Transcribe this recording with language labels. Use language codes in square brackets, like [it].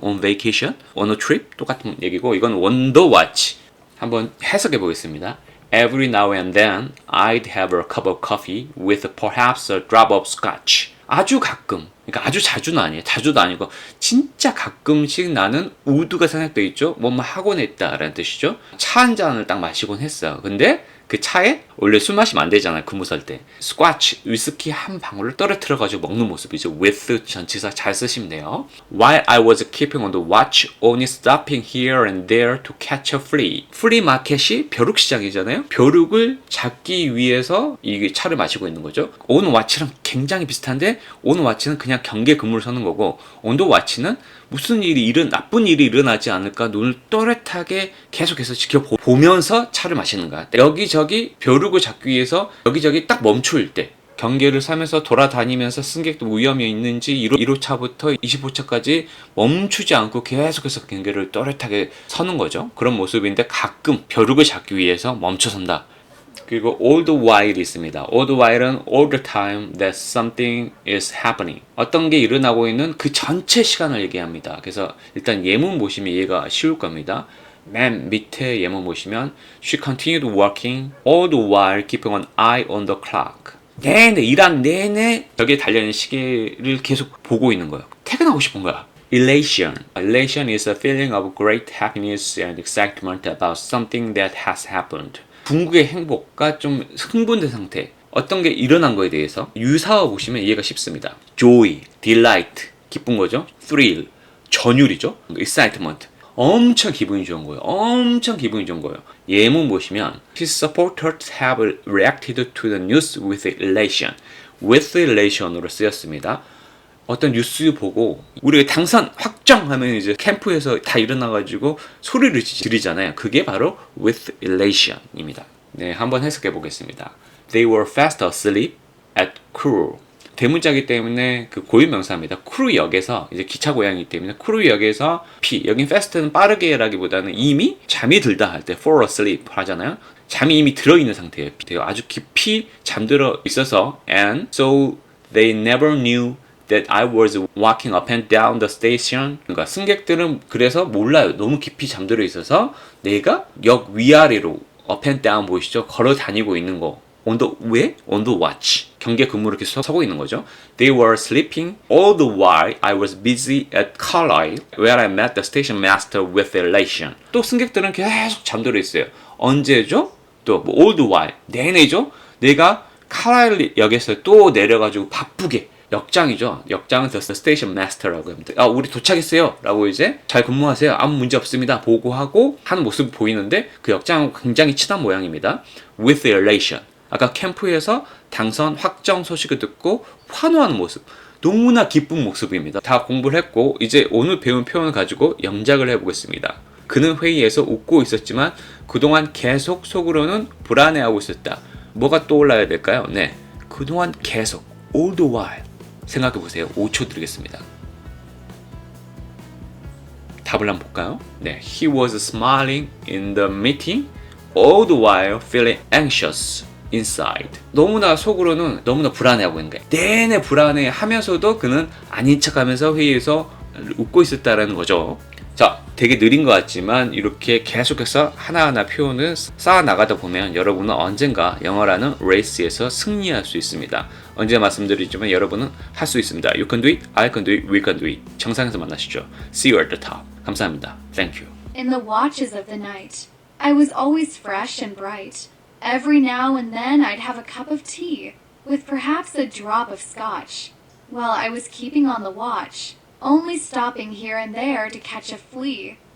[en] on vacation, on a trip [ko] 똑같은 얘기고 이건 [en] on the watch. [ko] 한번 해석해 보겠습니다. [en] Every now and then I'd have a cup of coffee with perhaps a drop of scotch. [ko] 아주 가끔, 그러니까 아주 자주는 아니에요. 자주도 아니고 진짜 가끔씩 나는 우드가 생각돼 있죠. 뭐뭐 하곤 했다라는 뜻이죠. 차 한 잔을 딱 마시곤 했어요. 근데 그 차에 원래 술 마시면 안 되잖아요. 근무 설 때. 스쿼치, 위스키 한 방울을 떨어뜨려 가지고 먹는 모습이죠. with 전치사 잘 쓰시면 돼요. [en] While I was keeping on the watch, only stopping here and there to catch a flea. [ko] flea 마켓이 벼룩 시장이잖아요. 벼룩을 잡기 위해서 이 차를 마시고 있는 거죠. on watch랑 굉장히 비슷한데 on watch는 그냥 경계 근무를 서는 거고 on the watch는 무슨 나쁜 일이 일어나지 않을까 눈을 또렷하게 계속해서 지켜보면서 차를 마시는 거야. 여기저기 벼룩을 잡기 위해서 여기저기 딱 멈출 때 경계를 서면서 돌아다니면서 승객도 위험이 있는지 1호차부터 20호차까지 멈추지 않고 계속해서 경계를 또렷하게 서는 거죠. 그런 모습인데 가끔 벼룩을 잡기 위해서 멈춰선다. 그리고 [en] all the while [ko] 있습니다. [en] all the while은 all the time that something is happening. [ko] 어떤 게 일어나고 있는 그 전체 시간을 얘기합니다. 그래서 일단 예문 보시면 이해가 쉬울 겁니다. 맨 밑에 예문 보시면 [en] She continued working all the while keeping an eye on the clock. [ko] 내내 일한 내내 벽에 달려있는 시계를 계속 보고 있는 거예요. 퇴근하고 싶은 거야. Elation. [en] Elation is a feeling of great happiness and excitement about something that has happened. [ko] 궁극의 행복과 좀 흥분된 상태. 어떤 게 일어난 거에 대해서 유사어 보시면 이해가 쉽습니다. Joy, delight, 기쁜 거죠. Thrill, 전율이죠. Excitement, 엄청 기분이 좋은 거예요. 엄청 기분이 좋은 거예요. 예문 보시면 [en] His supporters have reacted to the news with elation. [ko] with elation으로 쓰였습니다. 어떤 뉴스 보고 우리가 당선 확정하면 이제 캠프에서 다 일어나가지고 소리를 지르잖아요. 그게 바로 with elation입니다. 네, 한번 해석해 보겠습니다. [en] They were fast asleep at Crewe. [ko] 대문자기 때문에 그 고유명사입니다. 크루역에서 이제 기차 고양이기 때문에 크루역에서 여긴 fast는 빠르게라기보다는 이미 잠이 들다 할 때 [en] fall asleep [ko] 하잖아요. 잠이 이미 들어있는 상태예요. 아주 깊이 잠들어 있어서 [en] and so they never knew that I was walking up and down the station. [ko] 그러니까 승객들은 그래서 몰라요. 너무 깊이 잠들어 있어서 내가 역 위아래로 [en] up and down [ko] 보이시죠? 걸어 다니고 있는 거. on the watch. 경계 근무를 이렇게 서고 있는 거죠. [en] They were sleeping all the while I was busy at Carlisle where I met the station master with elation. [ko] 또 승객들은 계속 잠들어 있어요. 언제죠? 또 all the while. 내내죠? 내가 카라일 역에서 또 내려가지고 바쁘게 역장이죠. 역장은 the station master라고 합니다. 우리 도착했어요. 라고 이제 잘 근무하세요. 아무 문제 없습니다. 보고하고 하는 모습이 보이는데 그 역장하고 굉장히 친한 모양입니다. with elation. 아까 캠프에서 당선 확정 소식을 듣고 환호하는 모습. 너무나 기쁜 모습입니다. 다 공부를 했고 이제 오늘 배운 표현을 가지고 영작을 해보겠습니다. 그는 회의에서 웃고 있었지만 그동안 계속 속으로는 불안해하고 있었다. 뭐가 떠올라야 될까요? 네, 그동안 계속 all the while 생각해보세요. 5초 드리겠습니다. 답을 한번 볼까요? [en] 네, He was smiling in the meeting all the while feeling anxious. inside. [ko] 너무나 속으로는 너무나 불안해하고 있는 거예요. 내내 불안해하면서도 그는 아닌 척하면서 회의에서 웃고 있었다라는 거죠. 자, 되게 느린 것 같지만 이렇게 계속해서 하나하나 표현을 쌓아 나가다 보면 여러분은 언젠가 영어라는 레이스에서 승리할 수 있습니다. 언제 말씀드리지만 여러분은 할 수 있습니다. [en] You can do it, I can do it, we can do it. [ko] 정상에서 만나시죠. [en] See you at the top. [ko] 감사합니다. [en] Thank you. In the watches of the night, I was always fresh and bright. Every now and then I'd have a cup of tea, with perhaps a drop of scotch, while I was keeping on the watch, only stopping here and there to catch a flea.